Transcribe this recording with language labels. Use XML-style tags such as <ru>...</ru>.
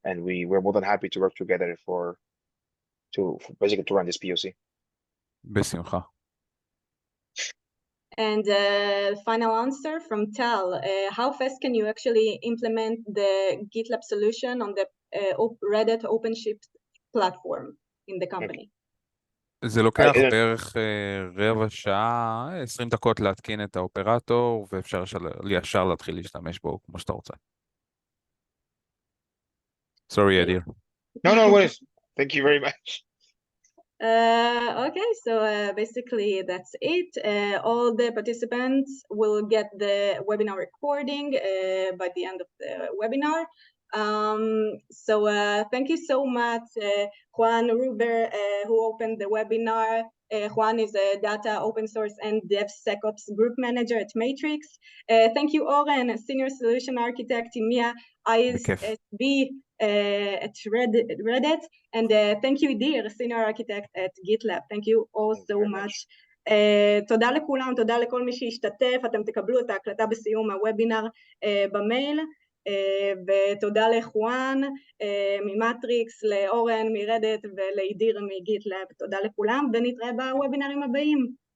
<en>And we're more than happy to work together to basically to run this POC.</en> <he>בשמחה.</he> <en>And final answer from Tal, how fast can you actually implement the GitLab solution on the Red Hat OpenShift platform in the company?</en> <he>זה לוקח בערך רבע שעה, 20 דקות להתקין את האופרטור, ואפשר ישר להתחיל להשתמש בו כמו שאתה רוצה.</he> <en>Sorry, Idir. No worries. Thank you very much. Okay, so basically that's it. All the participants will get the webinar recording by the end of the webinar. So thank you so much, Juan, Rubar, who opened the webinar. Juan is a data open source and DevSecOps group manager at Matrix. Thank you, Oren, a senior solution architect in EMEA, ISB at Red Hat, and thank you, Idir, senior architect at GitLab. Thank you all so much.</en> <he>תודה לכולם, תודה לכל מי שהשתתף. אתם תקבלו את ההקלטה בסיום הוובינר במייל. ותודה לחואן ממטריקס, לאורן מרדט ולאידיר מגיטלאב. תודה לכולם, ונתראה בוובינרים הבאים.</he>